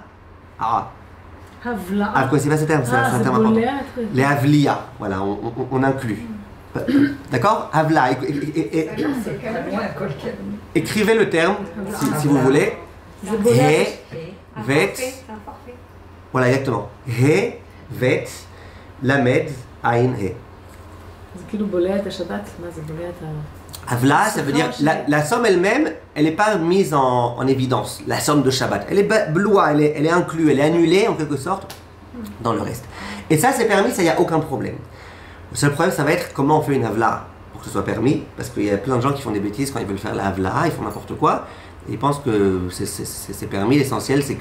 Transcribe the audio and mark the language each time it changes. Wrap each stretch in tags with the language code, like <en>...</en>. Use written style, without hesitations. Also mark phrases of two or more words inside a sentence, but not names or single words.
<fr>Havla. Ah, vous connaissez pas ce terme? C'est un terme important. Les Havlia, voilà, on inclut. D'accord? Havla. Écrivez le terme, si vous voulez.</fr> <he>הא, בית.</he> <fr>Voilà, exactement.</fr> <he>הא, בית, למד, עין, הא. זה כאילו בולע את השבת? מה זה בולע את</he> <fr>Avla, ça veut dire la somme elle-même, elle n'est pas mise en évidence, la somme de Shabbat. Elle est bloua, elle est inclue, elle est annulée en quelque sorte dans le reste. Et ça, c'est permis, ça, il n'y a aucun problème. Le seul problème, ça va être comment on fait une Avla pour que ce soit permis, parce qu'il y a plein de gens qui font des bêtises quand ils veulent faire la Avla, ils font n'importe quoi, et ils pensent que c'est permis, l'essentiel c'est que...</fr>